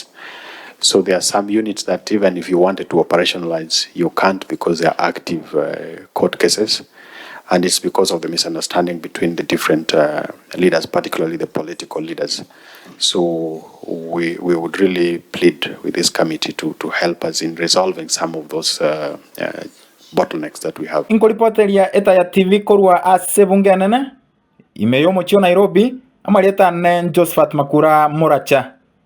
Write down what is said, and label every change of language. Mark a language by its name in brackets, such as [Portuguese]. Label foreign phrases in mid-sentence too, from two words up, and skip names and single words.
[English] So there are some units that even if you wanted to operationalize, you can't because they are active court cases. And it's because of the misunderstanding between the different leaders, particularly the political leaders. So we would really plead with this committee to help us in resolving some of those bottlenecks that we have. [Gusii] Inkoripoteria Etaya TV korwa ase bunge nene imeyo mochio Nairobi amarieta ne Josephat Makura Moracha.